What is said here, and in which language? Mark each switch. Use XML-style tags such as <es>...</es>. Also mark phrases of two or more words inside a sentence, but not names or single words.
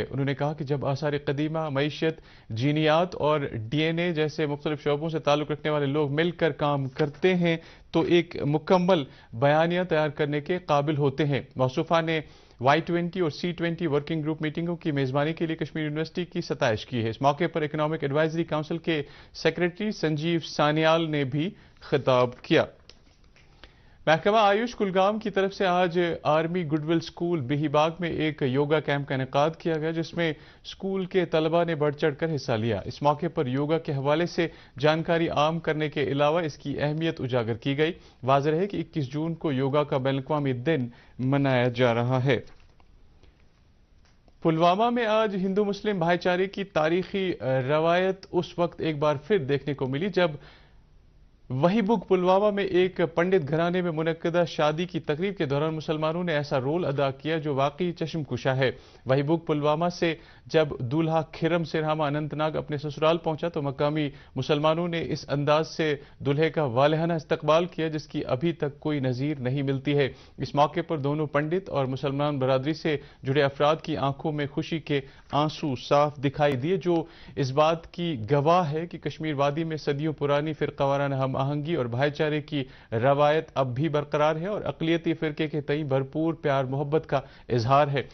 <ur>انہوں نے کہا کہ جب آثار قدیمہ، معیشت، جینیات اور ڈی این اے جیسے مختلف شعبوں سے تعلق رکھنے والے لوگ مل کر کام کرتے ہیں تو ایک مکمل بیانیہ تیار کرنے کے قابل ہوتے ہیں۔ موصوفہ نے Y20 اور C20</ur> <en>working group</en> <ur>میٹنگوں کی میزبانی کے لیے کشمیر یونیورسٹی کی ستائش کی ہے۔ اس موقع پر اکنامک ایڈوائزری کونسل کے سیکریٹری سنجیو سانیال نے بھی خطاب کیا۔ محکمہ آیوش کلگام کی طرف سے آج آرمی گڈ ول اسکول بہی باغ میں ایک</ur> <en>yoga camp</en> <ur>کا انعقاد کیا گیا جس میں اسکول کے طلباء نے بڑھ چڑھ کر حصہ لیا۔ اس موقع پر یوگا کے حوالے سے جانکاری عام کرنے کے علاوہ اس کی اہمیت اجاگر کی گئی۔ واضح ہے کہ 21 جون کو یوگا کا بین الاقوامی دن منایا جا رہا ہے۔ پلوامہ میں آج ہندو مسلم بھائی چارے کی تاریخی روایت اس وقت ایک بار پھر دیکھنے کو ملی جب وہی بگ پلوامہ میں ایک پنڈت گھرانے میں منعقدہ شادی کی تقریب کے دوران مسلمانوں نے ایسا رول ادا کیا جو واقعی چشم کشا ہے۔ وہی بگ پلوامہ سے جب دولہا کھرم سرہامہ اننت ناگ اپنے سسرال پہنچا تو مقامی مسلمانوں نے اس انداز سے دولہے کا والہانہ استقبال کیا جس کی ابھی تک کوئی نظیر نہیں ملتی ہے۔ اس موقع پر دونوں پنڈت اور مسلمان برادری سے جڑے افراد کی آنکھوں میں خوشی کے آنسو صاف دکھائی دیے جو اس بات کی گواہ ہے کہ کشمیر وادی میں صدیوں پرانی فرقہ وارانہ ہم آہنگی اور بھائی چارے کی روایت اب بھی برقرار ہے اور اقلیتی فرقے کے تئیں بھرپور پیار محبت کا اظہار ہے۔</ur>